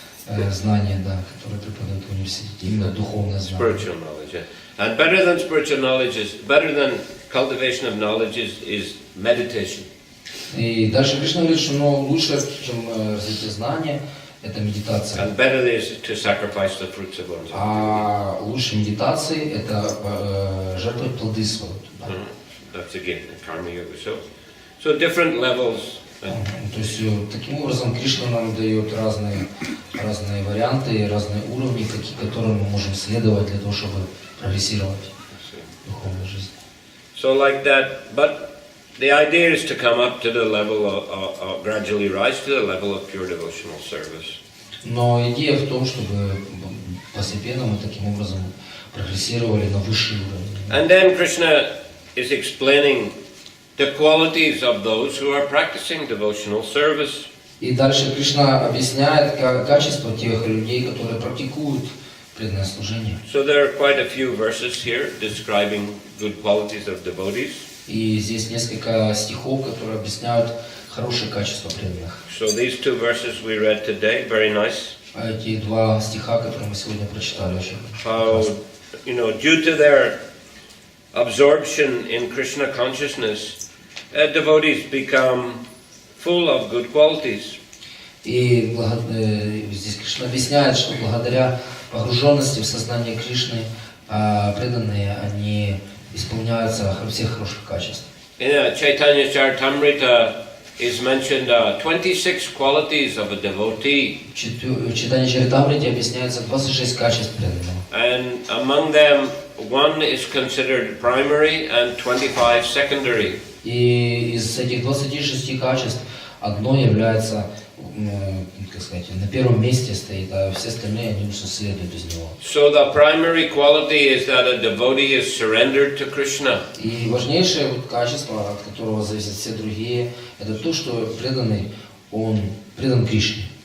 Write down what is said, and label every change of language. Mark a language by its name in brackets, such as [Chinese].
[Russian] какое-то знание, да, которое преподают в университете, именно духовное знание. [English] Spiritual knowledge, yeah. And better than spiritual knowledge better than cultivation of knowledge is meditation. [Russian] И дальше Кришна говорит, что лучше, чем развитие знания, это медитация. [English] And better is to sacrifice the fruits of one's life. [Russian] А лучше медитации это жертвовать плоды свои. [English] That's again karma yoga. So different levels. [Russian] То есть таким образом Кришна нам дает разные варианты, разные уровни, которым мы можем следовать для того, чтобы прогрессировать в духовной жизни. [English] So like that, but the idea is to come up to the level of gradually rise to the level of pure devotional service. [Russian] Но идея в том, чтобы постепенно мы таким образом прогрессировали на высший уровень. [English] And then Krishna is explaining the qualities of those who are practicing devotional service. [Russian] И дальше Кришна объясняет качество тех людей, которые практикуют преданное служение. [English] So there are quite a few verses here describing good qualities of devotees. [Russian] И здесь несколько стихов, которые объясняют хорошие качества преданных. [English] So these two verses we read today, very nice. [Russian] эти два стиха, которые мы сегодня прочитали, очень [English] How, due to their absorption in Krishna consciousness, devotees become full of good qualities. [Russian] И здесь Кришна объясняет, что благодаря погруженности в сознание Кришны преданные, они исполняются всех хороших качеств. [English] In Chaitanya Charitamrita is mentioned 26 qualities of a devotee. [Russian] В Читании Чаритамрите объясняется 26 качеств преданного. [English] And among them, one is considered primary and 25 secondary. [Russian] И из этих 26 качеств одно является, как сказать, на первом месте стоит, а все остальные они уже следуют из него. [English] So the primary quality is that a devotee is surrendered to Krishna. [Russian] И важнейшее качество, от которого зависят все другие, это то, что преданный, он предан Кришне.